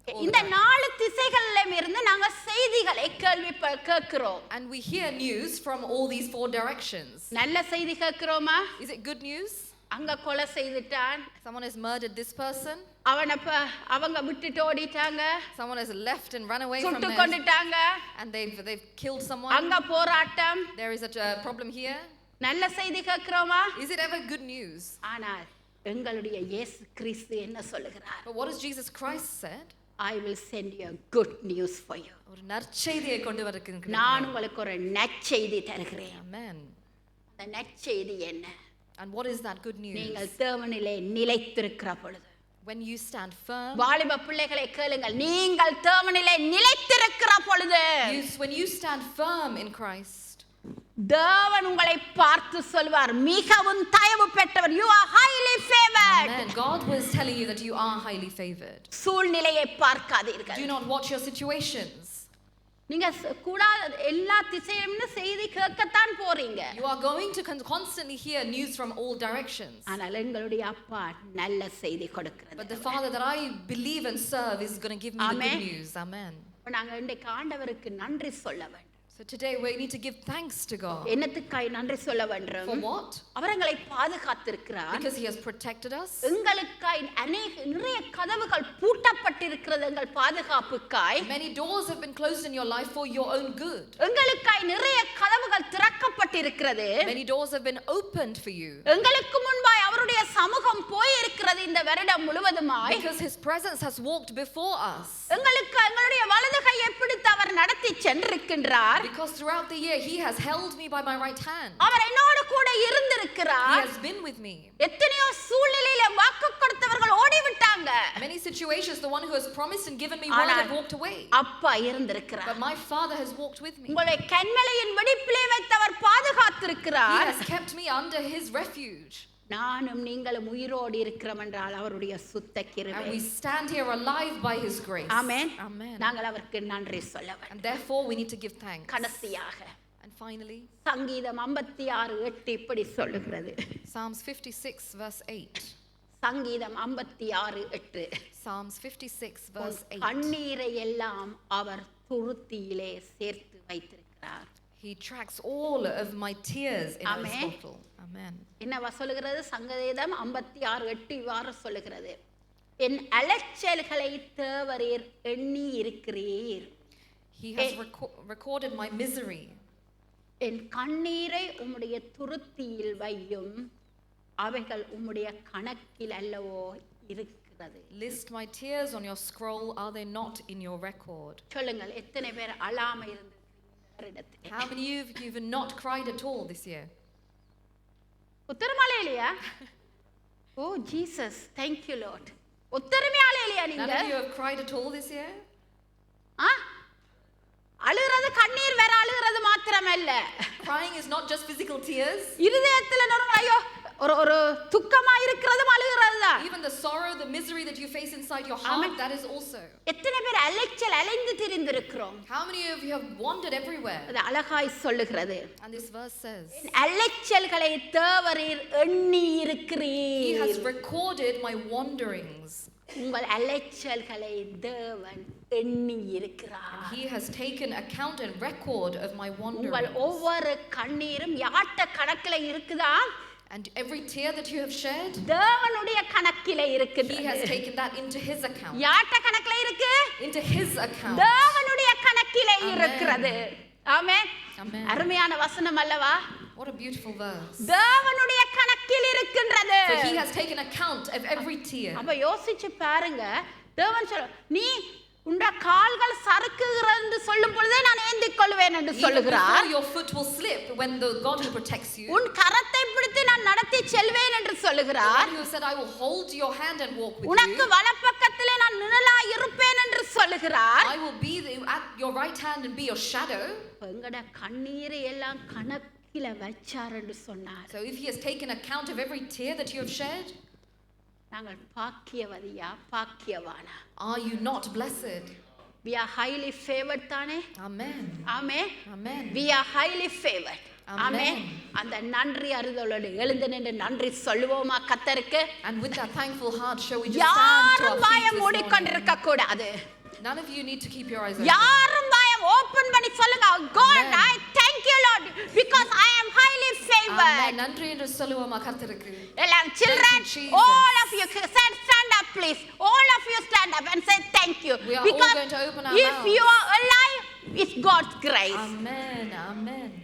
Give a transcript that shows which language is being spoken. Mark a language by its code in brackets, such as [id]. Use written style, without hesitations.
[ta] இந்த 4 திசைகளிலும் இருந்து நாங்க செய்திகளை கேட்கிறோம். [en] And we hear news from all these 4 directions. [ta] நல்ல செய்தி கேட்கிறோமா? [en] Is it good news? [ta] அங்க கொலை செய்துட்டான். [en] Someone has murdered this person. [ta] அவங்க விட்டுட்டு ஓடிட்டாங்க. [en] Someone has left and run away from [ta] சுட்டு [en] there. [ta] கொண்டுட்டாங்க. [en] And they've killed someone. [ta] அங்க போராட்டம். [en] There is a problem here. [ta] நல்ல செய்தி கேக்குறோமா? [en] Is it ever good news? [ta] ஆனால் எங்களுடைய இயேசு கிறிஸ்து என்ன சொல்லுகிறார்? [en] But what has Jesus Christ said? I will send you a good news for you. [ta] ஒரு நற்செய்தியை கொண்டு வருகிறேன். நான் உங்களுக்கு ஒரு நற்செய்தி தருகிறேன். [en] Amen. [ta] அந்த நற்செய்தி என்ன? [en] And what is that good news? [ta] நீங்கள் தேவனிலே நிலைத்திருக்கிற பொழுது, [en] when you stand firm, [ta] வாலிப பிள்ளைகளை கேளுங்கள், நீங்கள் தேவனிலே நிலைத்திருக்கிற பொழுது, [en] when you stand firm in Christ, [ta] தேவன் உங்களை பார்த்து சொல்வார், மிகவும் தயவு பெற்றவர், [en] you are highly favored. Amen. God was telling you that you are highly favored. [ta] சூழ்நிலையை பார்க்காதீர்கள். [en] Do not watch your situations. [ta] நீங்க கூடாத எல்லா திசையிலும் செய்தி கேட்கத்தான் போறீங்க. [en] You are going to constantly hear news from all directions. [ta] ஆனால் எங்களுடைய அப்பா நல்ல செய்தி கொடுக்கிறார். [en] But the Father that I believe and serve is going to give me the good news. Amen. [ta] நாங்க இன்றைக்கு ஆண்டவருக்கு நன்றி சொல்ல வேண்டும். [en] So today we need to give thanks to God. [ta] என்னத்துக்காய் நன்றி சொல்ல வேண்டும்? [en] For what? [ta] அவர் எங்களை பாதுகாத்திருக்கிறார். [en] Because he has protected us. [ta] எங்களுக்காய் நிறைய கதவுகள் பூட்டப்பட்டிருக்கிறது எங்கள் பாதுகாப்புக்காய். [en] Many doors have been closed in your life for your own good. [ta] எங்களுக்காய் நிறைய கதவுகள் திறக்கப்பட்டிருக்கிறது. [en] Many doors have been opened for you. [ta] எங்களுக்கு முன்பாய் அவருடைய சமூகம் போய் இருக்கிறது இந்த வருடம் முழுவதுமாய். [en] Because his presence has walked before us. [ta] எங்களுடைய வலது கையை பிடித்து அவர் நடத்தி சென்றிருக்கின்றார். [en] Because throughout the year he has held me by my right hand. [ta] அவர் என்னோடு கூட இருந்திருக்கிறார். [en] He has been with me. [ta] எத்தனையோ சூழ்நிலையில வாக்கு கொடுத்தவர்கள் ஓடி விட்டாங்க. [en] Many situations the one who has promised and given me word have walked away. [ta] அப்பா இருந்திருக்கிறார். [en] But my Father has walked with me. [ta] உங்களை கண்மலையின் வெடிப்பிலே வைத்தவர் பாதுகாத்திருக்கிறார். [en] He has kept me under his refuge. [ta] நானும் நீங்களும் உயிரோடு இருக்கிறோம் என்றால் அவருடைய சுத்த கிருபை. [en] And we stand here alive by his grace. Amen. Amen. [ta] நாங்கள் அவருக்கு நன்றி சொல்ல வேண்டும். [en] And therefore we need to give thanks. [ta] கடைசியாக [en] And finally, [ta] சங்கீதம் 56:8 இப்படி சொல்லுகிறது. [en] Psalms 56 verse 8. [ta] சங்கீதம் 56:8. [en] Psalms 56 verse 8. [ta] கண்ணீரை எல்லாம் அவர் துருத்தியிலே சேர்த்து வைத்திருக்கிறார். [en] He tracks all of my tears in Amen. his bottle. Amen. [ta] என்னவா சொல்லுகிறது? சங்கீதம் 56:8 இவ்வாறு சொல்லுகிறது, என் அலைச்சல்களை தேவரீர் எண்ணி இருக்கிறீர். [en] He has recorded my misery. [ta] என் கண்ணீரை உம்முடைய துருத்தியில் வையும், அவைகள் உம்முடைய கணக்கில் அல்லவோ இருக்கிறது. [en] List my tears on your scroll, are they not in your record? [ta] சொல்லுங்கள், எத்தனை பேர் அழாம இருந்து? [en] How many of you have not cried at all this year? [ta] உத்தரமாலே இல்லையா? [en] Oh Jesus, thank you Lord. [ta] உத்தரமாலே இல்லையா நீங்க? [en] None of you have cried at all this year? [ta] அழுகிறது கண்ணீர் வேற, அழுகிறது மாத்திரமல்ல. [en] Crying is not just physical tears. [ta] இருதயத்துல ஐயோ ஒரு துக்கமா இருக்கிறதும் அழுகிறது தான். [en] Even the sorrow, the misery that you face inside your heart, that is also. [ta] எத்தனை பேர் அலைந்து திரிந்திருக்கிறோம்? [en] How many of you have wandered everywhere? [ta] அது அழகாய் சொல்லுகிறது. [en] And this verse says, [ta] அலைச்சல்களை தேவரீர் எண்ணி இருக்கிறீர். [en] He has recorded my wanderings. [ta] உங்கள் அலைச்சல்களை தேவன் எண்ணி இருக்கிறார். [en] He has taken account and record of my wanderings. [ta] உங்கள் ஒவ்வொரு கண்ணீரும் யார்ட்ட கணக்கில இருக்குதா? [en] And every tear that you have shed, [ta] தேவனுடைய கணக்கில இருக்குது. [en] He has taken that into his account. [ta] யார்ட்ட கணக்கில இருக்கு? [en] Into his account. [ta] தேவனுடைய கணக்கில இருக்கிறது. ஆமென். [en] Amen. [ta] அருமையான வசனம் அல்லவா? [en] What a beautiful verse. [ta] தேவனுடைய கணக்கில் இருக்கின்றது. [en] So he has taken account of every tear. [ta] அப்ப யோசிச்சு பாருங்க, தேவன் சொல்ல, நீ உண்ட கால்கள் சறுக்குகிறது என்று சொல்லும் பொழுதே நான் ஏந்திக் கொள்வேன் என்று சொல்லுகிறார். [en] Your foot will slip when the God who protects you. [ta] உன் கரத்தை பிடித்து நான் நடத்தி செல்வேன் என்று சொல்லுகிறார். [en] Who said I will hold your hand and walk with you. [ta] உனக்கு வலப்பக்கத்திலே நான் நிழலாய் இருப்பேன் என்று சொல்லுகிறார். [en] I will be at your right hand and be your shadow. [ta] எங்கட கண்ணீரை எல்லாம் கணக்கில வச்சார் என்று சொன்னார். [en] So if he has taken account of every tear that you have shed, [ta] நாங்கள் பாக்கியவதியா பாக்கியவானா? [en] Are you not blessed? We are highly favored [ta] தானே? [en] Amen. Amen. Amen. We are highly favored. Amen. [ta] அந்த நன்றி அறிதலோடு எழுந்து நின்று நன்றி சொல்லுவோமா கர்த்தருக்கு? [en] And with that thankful heart shall we just stand to our feet [ta] யாரும் வாயை மூடிக்கொண்டிருக்க கூடாது. [en] None of you need to keep your eyes open. [ta] யாரும் வாயை ஓபன் பண்ணி சொல்லுங்க, [en] God, I thank you Lord because I am highly favored. [ta] Amen. நன்றி என்று சொல்லுவோமா கர்த்தருக்கு. [en] Children, all of you stand up please. All of you stand up and say thank you. We are because all going to open our if mouths. you are alive, it's God's grace. Amen. Amen.